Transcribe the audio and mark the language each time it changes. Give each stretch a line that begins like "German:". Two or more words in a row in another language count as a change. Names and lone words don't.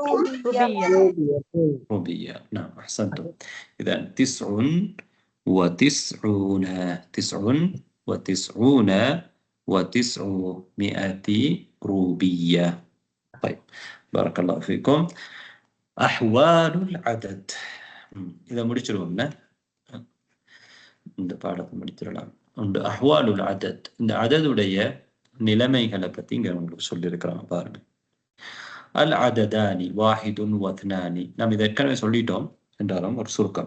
Arabic: روبية. نعم أحسنتم. إذا 99 و900 روبية. طيب بارك الله فيكم. أحوال العدد إذا
Tamil: முடிச்சிருவோம்னா இந்த பாடத்தை முடிச்சிடலாம்.
Arabic: أحوال العدد,
Tamil: இந்த அததுடைய நிலைமைகளை பத்தி இங்க உங்களுக்கு சொல்லியிருக்கிறாங்க பாருங்க.
Arabic: العددان واحد واثنان,
Tamil: நாம் இதை ஏற்கனவே சொல்லிட்டோம் என்றாலும் ஒரு சுருக்கம்.